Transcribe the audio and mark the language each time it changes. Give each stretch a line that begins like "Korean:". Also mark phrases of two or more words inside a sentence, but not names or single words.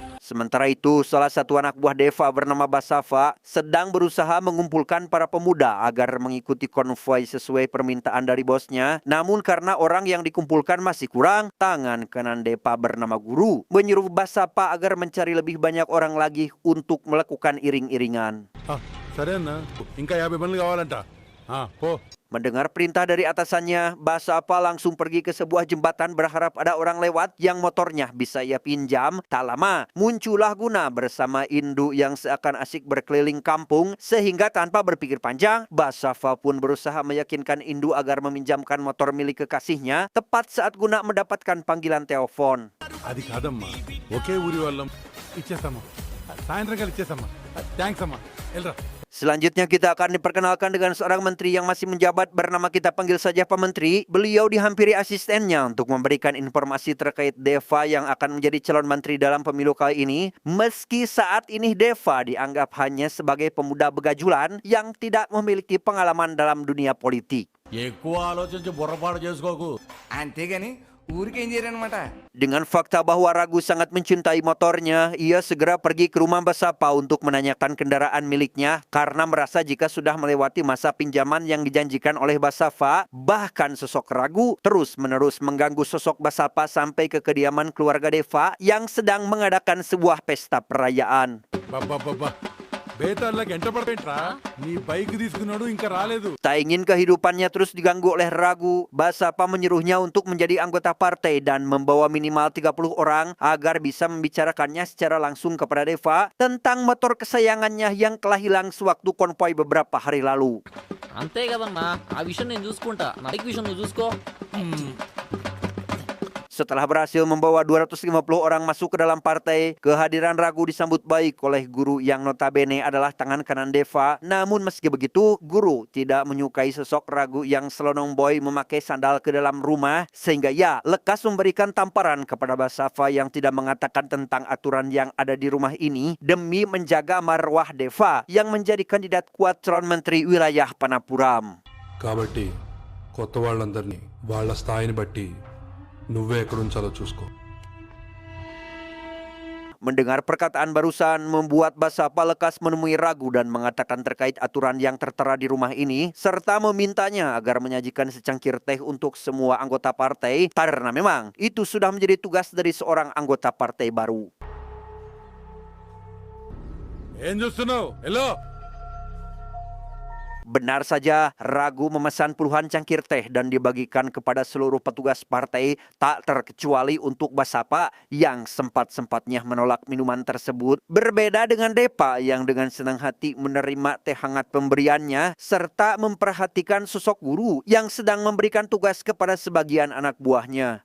Indonesian: Sementara itu, salah satu anak buah Deva bernama Basafa sedang berusaha mengumpulkan para pemuda agar mengikuti konvoi sesuai permintaan dari bosnya. Namun karena orang yang dikumpulkan masih kurang, tangan kanan Deva bernama Guru menyuruh Basafa agar mencari lebih banyak orang lagi untuk melakukan iring-iringan.
Telugu: సరే అన్న ఇంకా 50 మంది కావాలంట పో.
Indonesian: Mendengar perintah dari atasannya, Basafa langsung pergi ke sebuah jembatan berharap ada orang lewat yang motornya bisa ia pinjam. Tak lama, muncullah Guna bersama Indu yang seakan asik berkeliling kampung. Sehingga tanpa berpikir panjang, Basafa pun berusaha meyakinkan Indu agar meminjamkan motor milik kekasihnya tepat saat Guna mendapatkan panggilan telepon.
Telugu: అది కాదమ్మా, ఒకే ఊరి వాళ్ళం, ఇచ్చేస్తామా, సాయంత్రం కల్లా ఇచ్చేస్తామా. థ్యాంక్స్ అమ్మా, వెళ్ళరా.
Indonesian: Selanjutnya kita akan diperkenalkan dengan seorang menteri yang masih menjabat bernama kita panggil saja Pak Menteri. Beliau dihampiri asistennya untuk memberikan informasi terkait Deva yang akan menjadi calon menteri dalam pemilu kali ini. Meski saat ini Deva dianggap hanya sebagai pemuda begajulan yang tidak memiliki pengalaman dalam dunia politik.
Telugu: ఎక్కువ ఆలోచించి బుర్రపాటు చేసుకోకు. అంతేగాని ఊరికేం చేయరనమాట.
Indonesian: Dengan fakta bahwa Ragu sangat mencintai motornya, ia segera pergi ke rumah Basafa untuk menanyakan kendaraan miliknya karena merasa jika sudah melewati masa pinjaman yang dijanjikan oleh Basafa, bahkan sosok Ragu terus-menerus mengganggu sosok Basafa sampai ke kediaman keluarga Deva yang sedang mengadakan sebuah pesta perayaan.
Telugu: బాబా బేతాళ్ళకి ఎంట పడతాయింట్రా, నీ బైక్ తీసుకున్నాడు ఇంకా రాలేదు.
Indonesian: Tak ingin kehidupannya terus diganggu oleh Ragu, Basafa menyuruhnya untuk menjadi anggota partai dan membawa minimal 30 orang agar bisa membicarakannya secara langsung kepada Deva tentang motor kesayangannya yang telah hilang sewaktu konvoi beberapa hari lalu.
Telugu: అంతే కదన్నా, ఆ విషయం నేను చూసుకుంటా, నా బైక్ విషయం నువ్వు చూసుకో.
Indonesian: Setelah berhasil membawa 250 orang masuk ke dalam partai, kehadiran Ragu disambut baik oleh Guru yang notabene adalah tangan kanan Deva. Namun meski begitu, Guru tidak menyukai sosok Ragu yang selonong boy memakai sandal ke dalam rumah, sehingga ia lekas memberikan tamparan kepada Basafa yang tidak mengatakan tentang aturan yang ada di rumah ini demi menjaga marwah Deva yang menjadi kandidat kuat calon menteri wilayah Panapuram.
Telugu: కాబట్టి కొత్త వాళ్ళందరినీ వాళ్ళ స్థాయిని బట్టి నువ్వే ఎక్కడుంచాలో చూసుకో.
Indonesian: Mendengar perkataan barusan membuat Basafa lekas menemui Ragu dan mengatakan terkait aturan yang tertera di rumah ini, serta memintanya agar menyajikan secangkir teh untuk semua anggota partai karena memang itu sudah menjadi tugas dari seorang anggota partai baru.
Telugu: ఏం చూస్తున్నావు, హలో.
Indonesian: Benar saja, Ragu memesan puluhan cangkir teh dan dibagikan kepada seluruh petugas partai, tak terkecuali untuk Basafa yang sempat-sempatnya menolak minuman tersebut. Berbeda dengan Deva yang dengan senang hati menerima teh hangat pemberiannya, serta memperhatikan sosok Guru yang sedang memberikan tugas kepada sebagian anak buahnya.